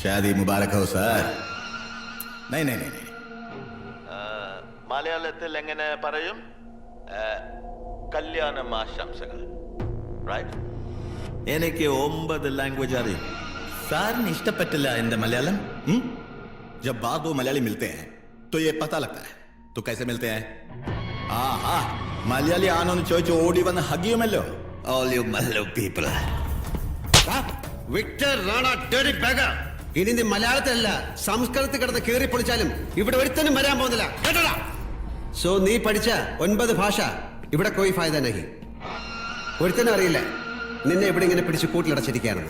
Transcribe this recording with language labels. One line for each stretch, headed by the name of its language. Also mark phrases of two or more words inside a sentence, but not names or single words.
Hindi: शादी मुबारक हो सर. नहीं.
Malayalam: മലയാളത്തിൽ എങ്ങനെ പറയും? കല്യാണം ആശംസകൾ. റൈറ്റ്? എനിക്ക് 9 ലാംഗ്വേജ് അറിയും. സാറിന് ഇഷ്ടപ്പെട്ടില്ല എന്റെ മലയാളം?
Hindi: जब बार दो मलयाली मिलते हैं तो ये पता लगता है. तो कैसे मिलते हैं?
Malayalam: മലയാളി ആണോന്ന് ചോദിച്ച് ഓടി വന്ന് ഹഗിയുമല്ലോ.
English: All you Malayalam people. വിക്ടർ റാണ ഡേറി ബാഗർ.
Malayalam: ഇനി നീ മലയാളത്തിലല്ല സംസ്കൃതത്തിൽ കിടന്ന് കീറി പൊളിച്ചാലും ഇവിടെ ഒരുത്തനും വരാൻ പോകുന്നില്ല. കേട്ടോടാ? സോ നീ പഠിച്ച 9 ഭാഷ ഇവിടെ
Hindi: कोई फायदा नहीं.
Malayalam: ഒരുത്തനും അറിയില്ല നിന്നെ ഇവിടെ ഇങ്ങനെ പിടിച്ച് കൂട്ടിലടച്ചിരിക്കുകയാണെന്ന്.